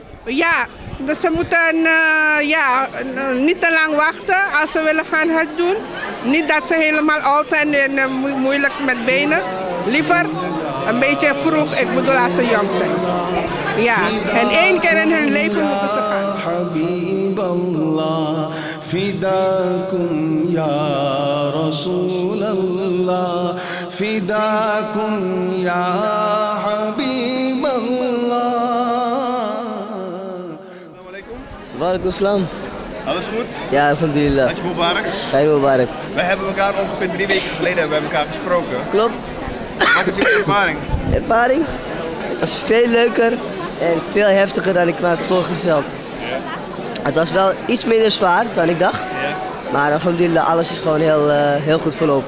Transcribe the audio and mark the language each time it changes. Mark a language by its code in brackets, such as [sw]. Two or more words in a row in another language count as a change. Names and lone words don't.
[nl] Ja, dus ze moeten niet te lang wachten als ze willen gaan hajj doen. Niet dat ze helemaal oud zijn en moeilijk met benen. Liever een beetje vroeg, ik bedoel als ze jong zijn. Ja, en 1 keer in hun leven moeten ze gaan. [ar] حبيب الله، فداكم يا رسول الله، فداكم يا حبيب الله. وعليكم السلام. [nl] Alles goed? Ja, alhamdulillah. [ar] حج مبارك. حج مبارك. [nl] Wij hebben elkaar ongeveer 3 weken geleden hebben we elkaar gesproken. Klopt. Wat is je ervaring? Ervaring? Het was veel leuker en veel heftiger dan ik me had voorgesteld. Het was wel iets minder zwaar dan ik dacht. Maar alhamdulillah, alles is gewoon heel goed verlopen.